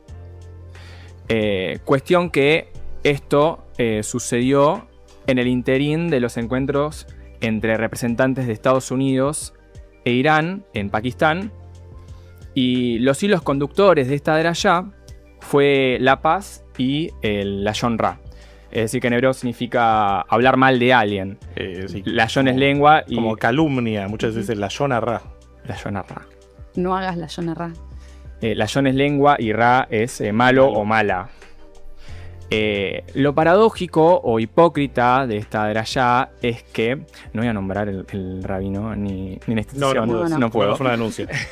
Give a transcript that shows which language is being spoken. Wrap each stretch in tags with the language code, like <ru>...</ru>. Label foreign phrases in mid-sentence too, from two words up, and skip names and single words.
<es>Cuestión que esto sucedió en el interín de los encuentros entre representantes de Estados Unidos e Irán en Pakistán, y los hilos conductores de esta drayá fue la paz y el</es> <he>לשון רע.</he> <es>Es decir, que en hebreo significa hablar mal de alguien. Sí, Lashon es lengua y... como calumnia, muchas veces</es> <he>לשון רע. לשון רע.</he> <es>No hagas la Yonarra. Lashon es lengua y ra es malo o mala. Lo paradójico o hipócrita de esta drayá es que, no voy a nombrar el rabino ni la institución, no puedo. Es una denuncia.</es>